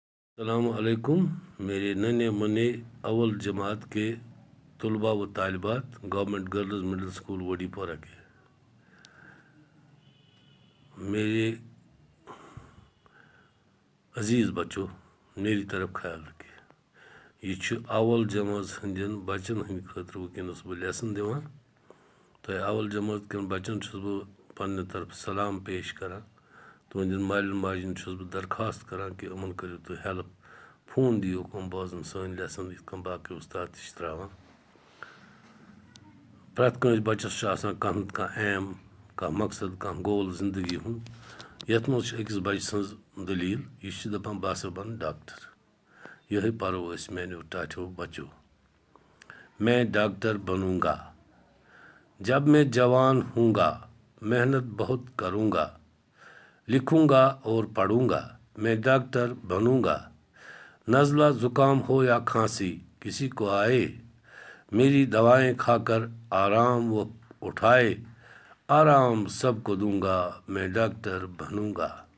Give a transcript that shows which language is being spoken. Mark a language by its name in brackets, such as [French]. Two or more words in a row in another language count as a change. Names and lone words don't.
[Urdu] السلام علیکم میرے ننے منے اول جماعت کے طلباء و طالبات گورنمنٹ گرلز مڈل اسکول وڈی پورہ کے میرے عزیز بچوں میری طرف خیال رکھے [Kashmiri] یہ اول جماعت ہندین بچن ہند خاطر ونکس بہ لیسن دِوان تو اول جماعت کن بچن بہ پنہ طرف سلام پیش کران تہندین مالین ماجن بہ درخواست کران کہ امن کرو تھی ہیلپ فون دیو کم بوزن سن لیسن یت کن باقی استاد تہ تراوان پریت کنس بچس آسان کانٛہہ ایم کانٛہہ مقصد کانٛہہ گول زندگی ہند یتھ مز أکس بچہ سٕنٛز دلیل یہ دپان بہٕ ہسا بنہٕ ڈاکٹر یہ پرو أسۍ میانیو ٹاٹھیو بچو [Urdu] میں ڈاکٹر بنوں گا جب میں جوان ہوں گا محنت بہت کروں گا لکھوں گا اور پڑھوں گا میں ڈاکٹر بنوں گا نزلہ زکام ہو یا کھانسی کسی کو آئے میری دوائیں کھا کر آرام وہ اٹھائے آرام سب کو دوں گا میں ڈاکٹر بنوں گا